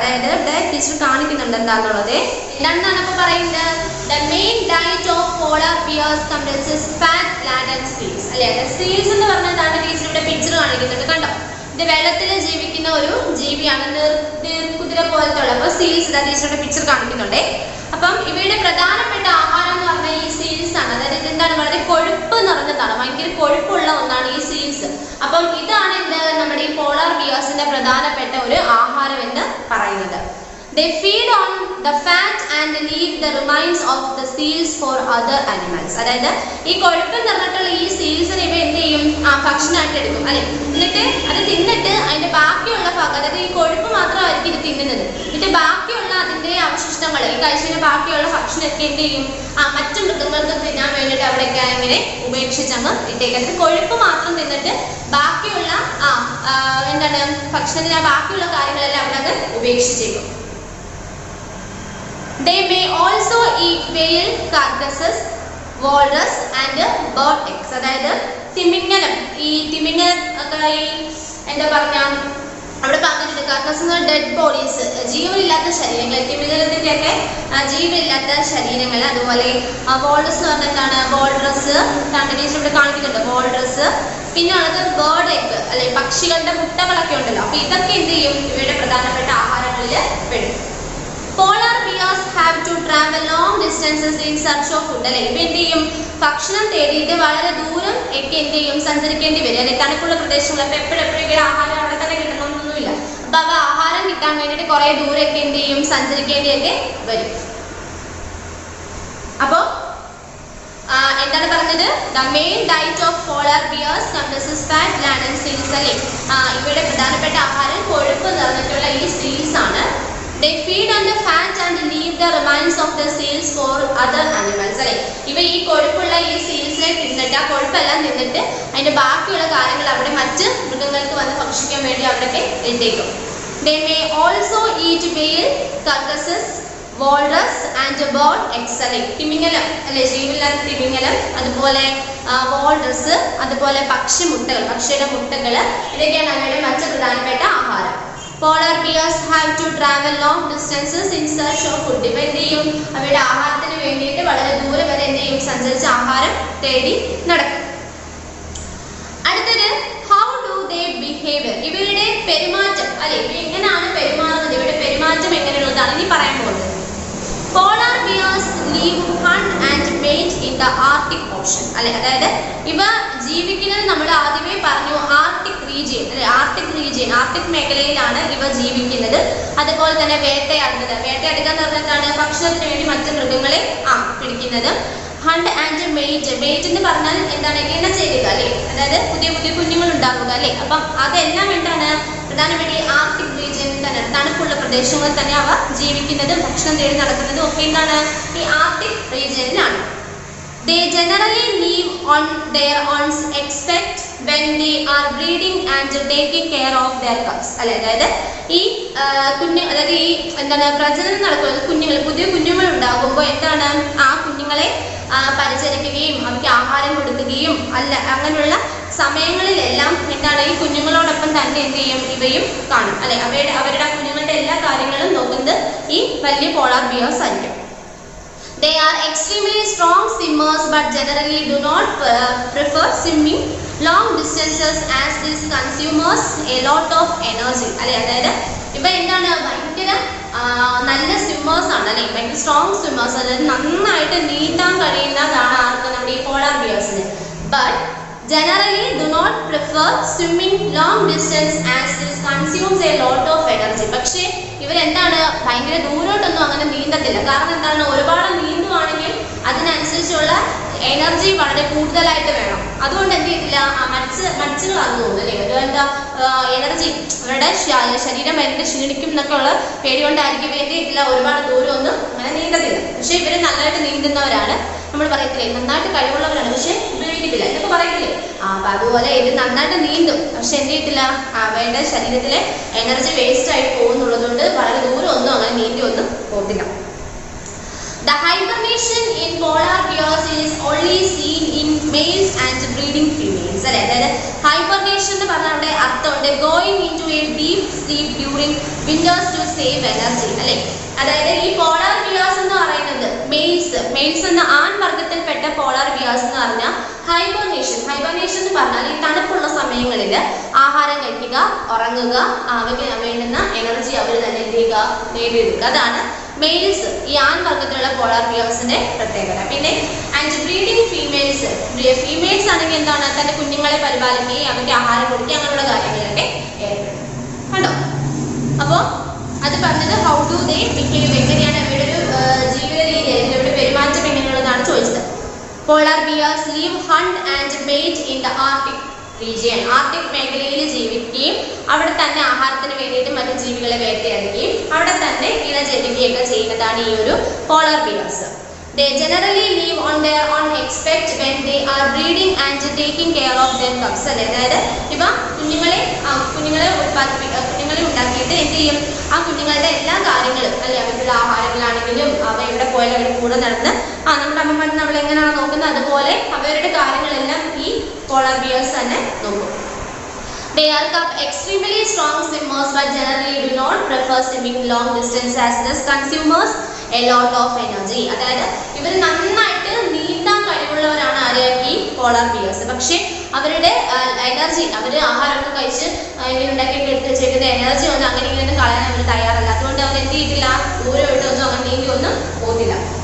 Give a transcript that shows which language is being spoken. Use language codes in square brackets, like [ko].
[ml] അതായത് ഇവിടെ ടീച്ചർ കാണിക്കുന്നുണ്ട് എന്താണെന്നുള്ളത്. എന്താണെന്നാണ് ഇപ്പോൾ പറയുന്നത്? [en] The main diet of polar bears comprises fat, land and seeds. [ml] അല്ലേ, സീൽസ് എന്ന് പറഞ്ഞതാണ് ടീച്ചർ ഇവിടെ പിക്ചർ കാണിക്കുന്നുണ്ട്. കണ്ടോ, ഇത് വെള്ളത്തിൽ ജീവിക്കുന്ന ഒരു ജീവിയാണ്, കുതിര പോലത്തെ ഉള്ള. അപ്പോൾ സീൽസ് ടീച്ചറുടെ പിക്ചർ കാണിക്കുന്നുണ്ടേ. അപ്പം ഇവയുടെ പ്രധാനപ്പെട്ട ആഹാരം എന്ന് പറഞ്ഞാൽ ഈ സീൽസ് ആണ്. അതായത് ഇതെന്താണ്, വളരെ കൊഴുപ്പ് നിറഞ്ഞതാണ്, ഭയങ്കര കൊഴുപ്പുള്ള ഒന്നാണ് ഈ സീൽസ്. അപ്പം ഇതാണ് എന്ത് നമ്മുടെ ഈ പോളാർ ബിയേഴ്സിന്റെ പ്രധാനപ്പെട്ട ഒരു ആഹാരം എന്ന് പറയുന്നത്. [en] They feed on the fat and leave the remains of the seals for other animals. [ml] അതായത് ഈ കൊഴുപ്പ് നിറഞ്ഞിട്ടുള്ള ഈ സീൽസിനെ ഇവ എന്ത് ചെയ്യും, ഭക്ഷണമായിട്ട് എടുക്കും. അല്ലെ, എന്നിട്ട് അത് തിന്നിട്ട് അതിന്റെ ബാക്കിയുള്ള ഭാഗം, അതായത് ഈ കൊഴുപ്പ് മാത്രമായിരിക്കും ഇത് തിന്നുന്നത്. എന്നിട്ട് ബാക്കിയുള്ള അതിന്റെ അവശിഷ്ടങ്ങൾ, ഈ കഴിച്ചതിന്റെ ബാക്കിയുള്ള ഭക്ഷണമൊക്കെ എന്ത് ചെയ്യും, മറ്റു മൃഗങ്ങൾക്ക് തിന്നാൻ വേണ്ടിയിട്ട് അവിടെയൊക്കെ ഇങ്ങനെ ഉപേക്ഷിച്ചങ്ങ് ഇട്ടേക്കുന്നത്. കൊഴുപ്പ് മാത്രം തിന്നിട്ട് ബാക്കിയുള്ള എന്താണ് ഭക്ഷണത്തിന് ബാക്കിയുള്ള കാര്യങ്ങളെല്ലാം അവിടെ ഉപേക്ഷിച്ചേക്കും. [en] They may also eat whale carcasses, walrus and bird eggs. [ml] അതായത് തിമിംഗലം, ഈ തിമിംഗലം ഒക്കെ ഈ എന്താ പറഞ്ഞ അവിടെ പറഞ്ഞിട്ടുണ്ട്, കാർക്കസ് എന്ന് പറഞ്ഞാൽ [en] dead bodies, [ml] ജീവനില്ലാത്ത ശരീരങ്ങൾ, തിമിംഗലത്തിന്റെ ഒക്കെ ജീവനില്ലാത്ത ശരീരങ്ങൾ. അതുപോലെ വോൾറസ് എന്ന് പറഞ്ഞാൽ എന്താണ്, വോൾറസ് ടീച്ചർ ഇവിടെ കാണിക്കുന്നുണ്ട്, വോൾറസ്. പിന്നെ ഉള്ളത് ബേർഡ് എഗ്, അല്ലെ പക്ഷികളുടെ മുട്ടകളൊക്കെ ഉണ്ടല്ലോ. അപ്പൊ ഇതൊക്കെ എന്ത് ചെയ്യും, ഇവയുടെ പ്രധാനപ്പെട്ട ആഹാരങ്ങളിൽ പെടും. [en] Polar bears have to travel long distances in search of food. [ml] അല്ലെ, ഇവ എന്ത് ചെയ്യും, ഭക്ഷണം തേടിയിട്ട് വളരെ ദൂരം ഒക്കെ എന്ത് ചെയ്യും, സഞ്ചരിക്കേണ്ടി വരും. അല്ലെ, തണുപ്പുള്ള പ്രദേശങ്ങൾ. അപ്പൊ എപ്പോഴെപ്പോഴും ആഹാരം അവിടെ തന്നെ കിട്ടണമെന്നൊന്നുമില്ല. അപ്പൊ അവ ആഹാരം കിട്ടാൻ വേണ്ടിയിട്ട് കുറെ ദൂരമൊക്കെ എന്ത് ചെയ്യും, സഞ്ചരിക്കേണ്ടിയൊക്കെ വരും. അപ്പോ എന്താണ് പറഞ്ഞത്? [en] The main diet of polar bears comprises fat, land and seals. [ml] അല്ലെ, ഇവയുടെ പ്രധാനപ്പെട്ട ആഹാരം കൊഴുപ്പ് നിറഞ്ഞിട്ടുള്ള ഈ സീൽസ് ആണ്. [en] They feed on the fat and leave the remains of the seals for other animals. [ml] അല്ലെ, ഇവ ഈ കൊഴുപ്പുള്ള ഈ സീൽസിനെ തിന്നിട്ട്, ആ കൊഴുപ്പെല്ലാം തിന്നിട്ട് അതിന്റെ ബാക്കിയുള്ള കാര്യങ്ങൾ അവിടെ മറ്റ് മൃഗങ്ങൾക്ക് വന്ന് ഭക്ഷിക്കാൻ വേണ്ടി അവിടെയൊക്കെ ഇട്ടേക്കും. [en] They may also eat whale carcasses, walrus and bird eggs. [ml] അല്ലെ, തിമിംഗലം, അല്ലെ ജീവനില്ലാത്ത തിമിംഗലം, അതുപോലെ വോൾറസ്, അതുപോലെ പക്ഷിയുടെ മുട്ടകൾ, ഇതൊക്കെയാണ് അവയുടെ മറ്റ് പ്രധാനപ്പെട്ട ആഹാരം. [en] Polar bears have to travel long distances in search of food. [ml] ഇവ എന്ത് ചെയ്യും, അവയുടെ ആഹാരത്തിന് വേണ്ടിയിട്ട് വളരെ ദൂരം വരെ എന്ത് ചെയ്യും, സഞ്ചരിച്ച് ആഹാരം തേടി നടക്കും. അടുത്തത് [en] how do they behave? [ml] ഇവയുടെ പെരുമാറ്റം, അല്ലെ ഇവ എങ്ങനെയാണ് പെരുമാറുന്നത്, ഇവയുടെ പെരുമാറ്റം എങ്ങനെയുള്ളതാണ് ഇനി പറയാൻ പോകുന്നത്. [en] Polar bears live, hunt and mate in the Arctic Ocean. [ml] അല്ലെ, അതായത് ഇവ ജീവിക്കുന്നത് നമ്മൾ ആദ്യമേ പറഞ്ഞു ആർട്ടിക് റീജിയൻ, അല്ലെ ആർട്ടിക് മേഖലയിലാണ് ഇവ ജീവിക്കുന്നത്. അതുപോലെ തന്നെ വേട്ടയാടുക എന്ന് പറഞ്ഞിട്ടാണ് ഭക്ഷണത്തിന് വേണ്ടി മറ്റു മൃഗങ്ങളെ പിടിക്കുന്നത്. [en] hunt and mate [ml] എന്ന് പറഞ്ഞാൽ എന്താണ്, ഇണ ചേരുക, അല്ലെ അതായത് പുതിയ പുതിയ കുഞ്ഞുങ്ങൾ ഉണ്ടാകുക. അല്ലെ, അപ്പം അതെല്ലാം എന്താണ് പ്രധാനമായിട്ട് ആർട്ടിക് റീജിയനിൽ തന്നെ, തണുപ്പുള്ള പ്രദേശങ്ങളിൽ തന്നെ അവ ജീവിക്കുന്നതും ഭക്ഷണം തേടി നടക്കുന്നതും ഒക്കെ എന്താണ് ഈ Arctic റീജിയനിലാണ്. [en] They generally live on their own except when they are breeding and taking care of their cubs. [ml] അല്ലെ, അതായത് ഈ അതായത് ഈ എന്താണ് പ്രജനനം നടക്കുന്നത്, പുതിയ കുഞ്ഞുങ്ങൾ ഉണ്ടാകുമ്പോൾ എന്താണ് ആ കുഞ്ഞുങ്ങളെ പരിചരിക്കുകയും അവയ്ക്ക് ആഹാരം കൊടുക്കുകയും അങ്ങനെയുള്ള സമയങ്ങളിലെല്ലാം എന്താണ് ഈ കുഞ്ഞുങ്ങളോടൊപ്പം തന്നെ എന്ത് ചെയ്യും, ഇവയും കാണും. അല്ലെ, അവരുടെ കുഞ്ഞുങ്ങളുടെ എല്ലാ കാര്യങ്ങളും നോക്കുന്നത് ഈ വലിയ പോളാർ ബിയേഴ്സ് ആയിരിക്കും. [en] They are extremely strong swimmers but generally do not prefer swimming long distances as this consumes a lot of energy. [ml] അല്ലെ, അതായത് ഇവ എന്താണ് ഭയങ്കര നല്ല സ്വിമ്മേഴ്സ് ആണ്. അല്ലെ, ഭയങ്കര [en] strong swimmers, [ml] അതായത് നന്നായിട്ട് നീന്താൻ കഴിയുന്നതാണ് ആർക്ക്, നമ്മുടെ ഈ polar ബിയേഴ്സിന്. [en] But generally do not prefer swimming long distance as this consumes a lot of energy. [ml] പക്ഷേ ഇവരെന്താണ് ഭയങ്കര ദൂരോട്ടൊന്നും അങ്ങനെ നീന്തത്തില്ല. കാരണം എന്താണ്, ഒരുപാട് നീന്തുവാണെങ്കിൽ അതിനനുസരിച്ചുള്ള എനർജി വളരെ കൂടുതലായിട്ട് വേണം. അതുകൊണ്ട് എന്ത് ചെയ്തില്ല, മടിച്ചുകളാന്ന് തോന്നുന്നു അല്ലേ, ഒരു എന്താ എനർജി അവരുടെ ശരീരം ഭയങ്കര ക്ഷീണിക്കും എന്നൊക്കെ ഉള്ള പേടി കൊണ്ടായിരിക്കും എന്ത് ചെയ്തില്ല, ഒരുപാട് ദൂരം ഒന്നും അങ്ങനെ നീന്തത്തില്ല. പക്ഷെ ഇവര് നന്നായിട്ട് നീന്തുന്നവരാണ്, നമ്മൾ പറയത്തില്ലേ നന്നായിട്ട് കഴിവുള്ളവരാണ്, പക്ഷെ ഉപയോഗിക്കത്തില്ല എന്നൊക്കെ പറയത്തില്ലേ. അപ്പൊ അതുപോലെ ഇത് നന്നായിട്ട് നീന്തും, പക്ഷെ എന്ത് ചെയ്യത്തില്ല, അവരുടെ ശരീരത്തിലെ എനർജി വേസ്റ്റ് ആയിട്ട് പോകുന്നുള്ളത് കൊണ്ട് വളരെ ദൂരം ഒന്നും അങ്ങനെ നീന്തി ഒന്നും പോകത്തില്ല. [en] The hibernation in polar bears is only seen in males and breeding females. [ml] അതായത് [en] hibernation [ml] എന്ന് പറഞ്ഞാൽ അവിടെ അർത്ഥമുണ്ട് [en] going into a deep sleep during winters to save energy [ml] അല്ലേ. അതായത് ഈ പോളാർ ബിയേഴ്സ് എന്ന് പറയുന്നത് മെയിൽസ് എന്ന ആൺവർഗത്തിൽപ്പെട്ട പോളാർ ബിയേഴ്സ് എന്ന് പറഞ്ഞാൽ ഹൈബർനേഷൻ എന്ന് പറഞ്ഞാൽ ഈ തണുപ്പുള്ള സമയങ്ങളിൽ ആഹാരം കഴിക്കുക, ഉറങ്ങുക, അവയ്ക്ക് വേണ്ടുന്ന എനർജി അവർ തന്നെ എന്ത് ചെയ്യുക, നേടിയെടുക്കുക. അതാണ് മെയിൽസ്, ഈ ആൺവർഗത്തിലുള്ള പോളാർ ബിയേഴ്സിന്റെ പ്രത്യേകത. പിന്നെ [en] and breeding females [ml] ആണെങ്കിൽ എന്താണ്, തന്റെ കുഞ്ഞുങ്ങളെ പരിപാലിക്കുകയും അവയ്ക്ക് ആഹാരം കൊടുക്കുക അങ്ങനെയുള്ള കാര്യങ്ങളിലൊക്കെ ഏർപ്പെടും. കണ്ടോ? അപ്പോൾ അത് പറഞ്ഞത് [en] how do they behave, [ml] എങ്ങനെയാണ് അവരുടെ ഒരു ജീവിത രീതി, അവരുടെ പെരുമാറ്റം എങ്ങനെയുള്ളതാണ് ചോദിച്ചത്. [en] Polar bears live hunt and mate in the Arctic region. [ml] Arctic മേഖലയിൽ ജീവിക്കുകയും അവിടെ തന്നെ ആഹാരത്തിന് വേണ്ടിയിട്ട് മറ്റു ജീവികളെ വേട്ടയാടുകയും അവിടെ തന്നെ ഇണചേരുകയൊക്കെ ചെയ്യുന്നതാണ് ഈ ഒരു polar bears. [en] They generally live on their own except when they are breeding and taking care of their cubs. [ml] അതായത് ഇവ കുഞ്ഞുങ്ങളെ ഉണ്ടാക്കിയിട്ട് എന്ത് ചെയ്യും, ആ കുഞ്ഞുങ്ങളുടെ എല്ലാ കാര്യങ്ങളും അല്ലെ, അവരുടെ ആഹാരങ്ങളാണെങ്കിലും അവ എവിടെ പോയാലും അവരുടെ കൂടെ നടന്ന് നമ്മുടെ അമ്മമാർ നമ്മൾ എങ്ങനെയാണ് നോക്കുന്നത് അതുപോലെ അവരുടെ കാര്യങ്ങളെല്ലാം ഈ പോളാർ ബിയേഴ്സ് തന്നെ നോക്കും. [en] They are extremely strong swimmers but generally do not prefer swimming long distance as this consumes a lot of energy. [ml] അതായത് ഇവർ നന്നായിട്ട് നീന്താൻ കഴിവുള്ളവരാണ് ആര്, ഈ പോളാർ ബിയേഴ്സ്. പക്ഷേ അവരുടെ എനർജി, അവർ ആഹാരമൊക്കെ കഴിച്ച് ഉണ്ടാക്കിയൊക്കെ എടുത്ത് വെച്ചേക്കുന്ന എനർജി ഒന്നും അങ്ങനെ ഇങ്ങനെ കളയാൻ അവർ തയ്യാറല്ല. അതുകൊണ്ട് അവർ എന്ത് ചെയ്തില്ല, ദൂരമായിട്ടൊന്നും അങ്ങനെ നീന്തി ഒന്നും പോകുന്നില്ല.